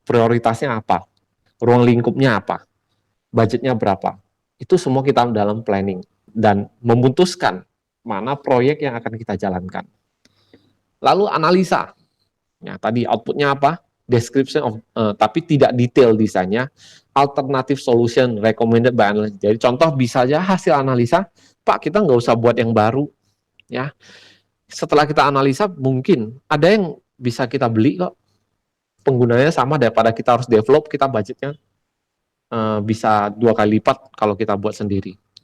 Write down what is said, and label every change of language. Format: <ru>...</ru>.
<id>Prioritasnya apa. Ruang lingkupnya apa. Budgetnya berapa. Itu semua kita dalam planning. Dan memutuskan mana proyek yang akan kita jalankan. Lalu analisa. Ya, tadi outputnya apa?</id> <en>Description of,</en> <id>tapi tidak detail desainnya.</id> <en>Alternative solution recommended by analyst.</en> <id>Jadi contoh bisa aja hasil analisa, Pak kita nggak usah buat yang baru. Ya, setelah kita analisa mungkin ada yang bisa kita beli kok. Penggunanya sama daripada kita harus develop, kita budgetnya bisa 2 kali lipat kalau kita buat sendiri.</id>